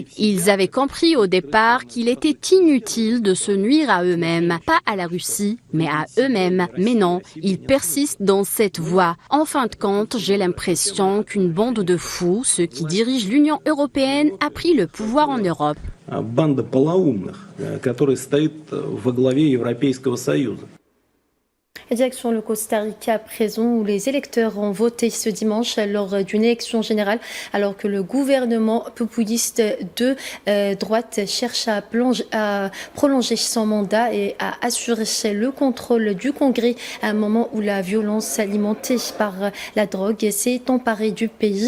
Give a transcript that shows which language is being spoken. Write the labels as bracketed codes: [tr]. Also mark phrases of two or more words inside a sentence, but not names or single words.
[fr] Ils avaient compris au départ qu'il était inutile de se nuire à eux-mêmes. Pas à la Russie, mais à eux-mêmes. Mais non, ils persistent dans cette voie. En fin de compte, j'ai l'impression qu'une bande de fous, ceux qui dirigent l'Union européenne, a pris le pouvoir en Europe. [ru] Банда полоумных, которая стоит во главе Европейского Союза. [fr] Direction le Costa Rica à présent, où les électeurs ont voté ce dimanche lors d'une élection générale, alors que le gouvernement populiste de droite cherche à prolonger son mandat et à assurer le contrôle du Congrès à un moment où la violence alimentée par la drogue s'est emparée du pays.